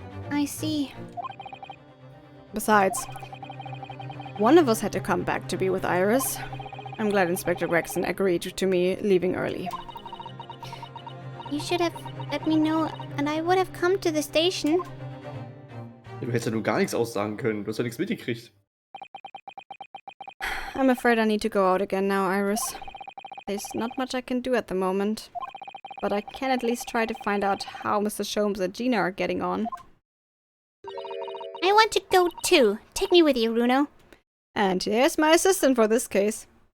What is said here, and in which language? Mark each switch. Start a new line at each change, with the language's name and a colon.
English: I see. Besides, one of us had to come back to be with Iris. I'm glad Inspector Gregson agreed to me leaving early. You should have let me know, and I would have come to the station.
German: Du hättest ja nur gar nichts aussagen können. Du hast ja nichts mitgekriegt.
English: I'm afraid I need to go out again now, Iris. There's not much I can do at the moment. But I can at least try to find out how Mr. Sholmes and Gina are getting on. I want to go too. Take me with you, Runo. And here's my assistant for this case.